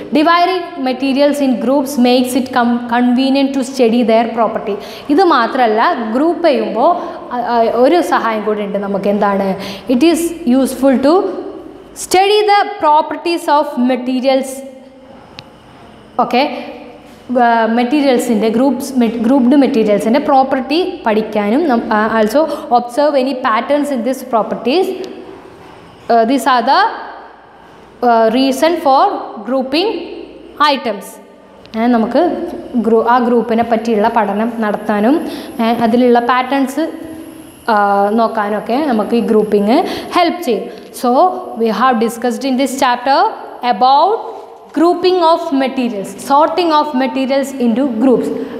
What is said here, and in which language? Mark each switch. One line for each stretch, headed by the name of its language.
English: Dividing materials in groups makes it convenient to study their property.
Malayalam: ഇത് മാത്രമല്ല, group ചെയ്യുമ്പോൾ ഒരു സഹായം കൂടി ഉണ്ട് നമുക്ക്. എന്താണ്?
English: It is useful to study the properties of materials. Okay, മെറ്റീരിയൽസിൻ്റെ grouped മെറ്റീരിയൽസിൻ്റെ property
Malayalam: പഠിക്കാനും,
English: Also observe any patterns in this properties. These are the reason for grouping items.
Malayalam: നമുക്ക് ആ ഗ്രൂപ്പിനെ പറ്റിയുള്ള പഠനം നടത്താനും അതിലുള്ള പാറ്റേൺസ് നോക്കാനൊക്കെ നമുക്ക് ഈ ഗ്രൂപ്പിംഗ് ഹെൽപ്പ് ചെയ്യും.
English: So we have discussed in this chapter about grouping of materials, sorting of materials into groups.